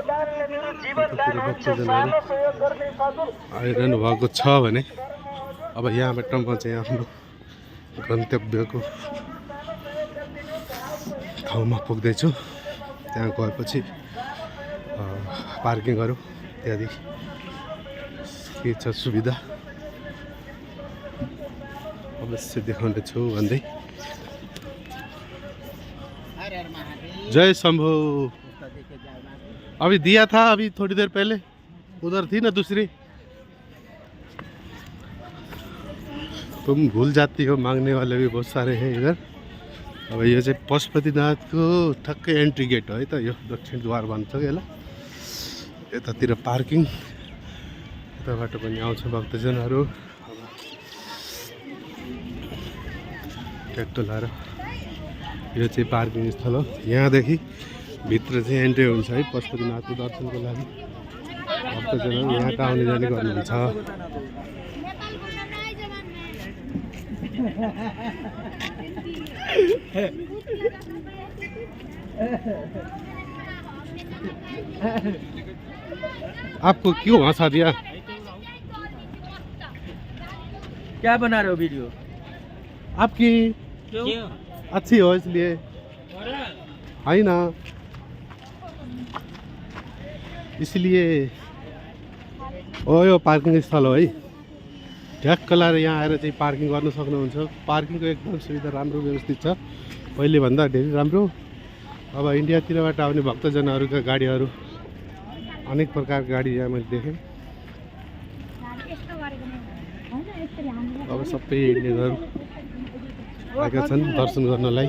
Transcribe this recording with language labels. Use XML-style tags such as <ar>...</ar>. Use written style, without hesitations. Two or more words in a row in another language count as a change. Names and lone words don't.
<ne>भक्तजनहरू आइरहनु भएको छ भने अब यहाँबाट म चाहिँ आफ्नो गन्तव्यको ठाउँमा पुग्दैछु। त्यहाँ गएपछि पार्किङहरू इत्यादि के छ सुविधा अवश्य देखाउने छु भन्दै। जय शंभो।</ne> <hi>अभी दिया था, अभी थोड़ी देर पहले उधर थी ना दूसरी। तुम भूल जाती हो, मांगने वाले भी बहुत सारे हैं इधर।</hi> <ne>अब यो चाहिँ पशुपतिनाथको ठक्कै एन्ट्री गेट हो है त। यो दक्षिण द्वार भन्छ यसलाई। यतातिर पार्किङ, यताबाट पनि आउँछ भक्तजनहरू ट्र्याक्टर लाएर। यो चाहिँ पार्किङ स्थल हो। यहाँदेखि भित्र चाहिँ एन्ट्री हुन्छ है पशुपतिनाथको दर्शनको लागि। भक्तजनहरू यहाँका आउने जाने गर्नुहुन्छ।</ne> <hi>आपको क्यों हंसा दिया? क्या बना रहे हो वीडियो? आपकी अच्छी हो इसलिए है ना, इसलिए।</hi> <ne>ओ यो पार्किङ स्थल हो है। ठ्याक्क लाएर यहाँ आएर चाहिँ पार्किङ गर्न सक्नुहुन्छ। पार्किङको एकदम सुविधा राम्रो व्यवस्थित छ, पहिले भन्दा धेरै राम्रो। अब इन्डियातिरबाट आउने भक्तजनहरूका गाडीहरू अनेक प्रकारका गाडी यहाँ मैले देखेँ। अब सबै इन्डियनहरू आएका छन् दर्शन गर्नलाई।</ne>